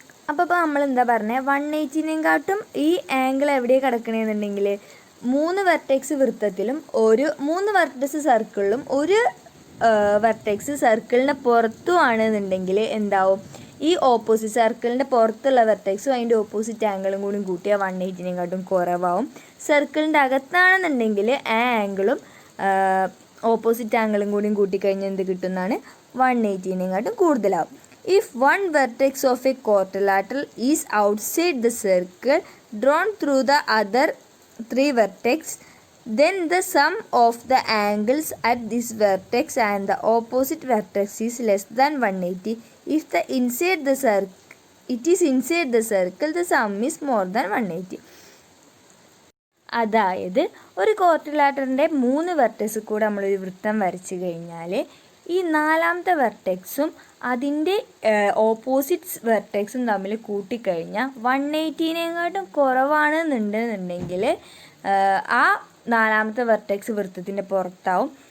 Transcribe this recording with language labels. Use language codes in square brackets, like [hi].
[ml] അപ്പോൾ നമ്മൾ എന്താ പറഞ്ഞത്? 180നേക്കാട്ടും ഈ ആംഗിൾ എവിടെയാണ് കിടക്കണമെന്നുണ്ടെങ്കിൽ 3 വെർട്ടെക്സ് വൃത്തത്തിലും 3 വെർട്ടെക്സ് സർക്കിളിലും ഒരു വെർട്ടെക്സ് സർക്കിളിൻ്റെ പുറത്തും ആണെന്നുണ്ടെങ്കിൽ എന്താവും? ഈ ഓപ്പോസിറ്റ് സർക്കിളിൻ്റെ പുറത്തുള്ള വെർട്ടെക്സും അതിൻ്റെ ഓപ്പോസിറ്റ് ആംഗിളും കൂടി കൂട്ടിയാൽ 180നേക്കാട്ടും കുറവാകും. സർക്കിളിൻ്റെ അകത്താണെന്നുണ്ടെങ്കിൽ ആ ആംഗിളും ഓപ്പോസിറ്റ് ആംഗിളും കൂടിയും കൂട്ടിക്കഴിഞ്ഞാൽ എന്ത് കിട്ടുന്നതാണ്? 180നേക്കാട്ടും കൂടുതലാവും. [en] If one vertex of a quadrilateral is outside the circle drawn through the other 3 vertex, then the sum of the angles at this vertex and the opposite vertex is less than 180. If it is inside the circle, the sum is more than 180. [ml] അതായത് ഒരു ക്വാഡ്രിലാറ്ററിൻ്റെ 3 vertex കൂടെ നമ്മളൊരു വൃത്തം വരച്ച് കഴിഞ്ഞാൽ ഈ 4ാമത്തെ വെർട്ടെക്സും അതിൻ്റെ opposite വെർട്ടെക്സും തമ്മിൽ കൂട്ടിക്കഴിഞ്ഞാൽ 180നേക്കാട്ടും കുറവാണെന്നുണ്ടെങ്കിൽ ആ 4ാമത്തെ വെർട്ടെക്സ് വൃത്തത്തിൻ്റെ പുറത്താവും.